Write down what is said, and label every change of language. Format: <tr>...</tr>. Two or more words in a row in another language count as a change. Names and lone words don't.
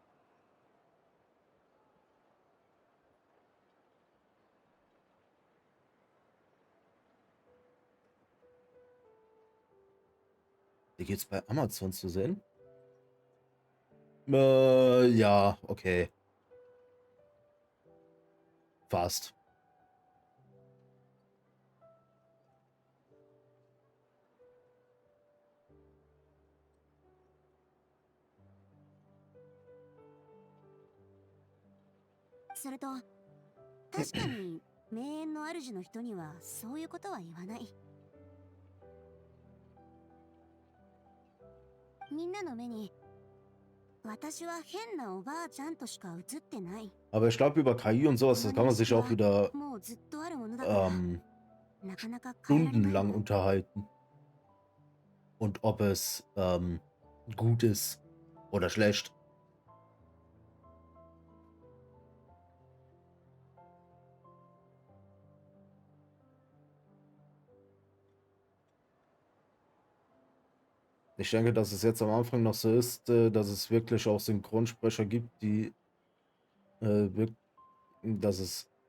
<de>Die gibt's bei Amazon zu sehen? Ja, okay. Fast.</de> <ja>それと確かに名園の主の人にはそういうことは言わない。みんなの目に私は変なおばあちゃんとしか映ってない。</ja> <de>Aber ich glaube, über KI und sowas, das kann man sich auch wieder</de> <ja>もうずっとあるものだから、なかなか変えられない</ja> <de>stundenlang</de> <ja>わ。</ja> <de>unterhalten. Und ob es gut ist oder schlecht. Ich denke, dass es jetzt am Anfang noch so ist, dass es wirklich auch Synchronsprecher gibt, die dass es.</de>